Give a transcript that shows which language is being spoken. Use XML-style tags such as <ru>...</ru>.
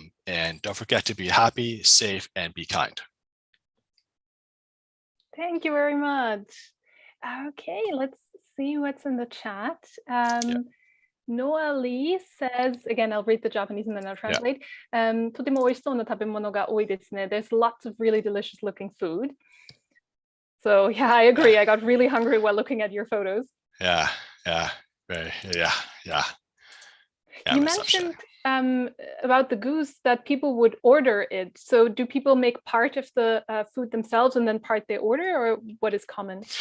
<en>And don't forget to be happy, safe, and be kind. Thank you very much. Okay, let's see what's in the chat. Noah Lee says, again, I'll read the Japanese and then I'll translate.</en> <ja>とても美味しそうな食べ物が多いですね.</ja> <en>There's lots of really delicious looking food. So yeah, I agree. I got really hungry while looking at your photos. Yeah. You mentioned about the goose that people would order it. So do people make part of the food themselves and then part they order, or what is common?</en>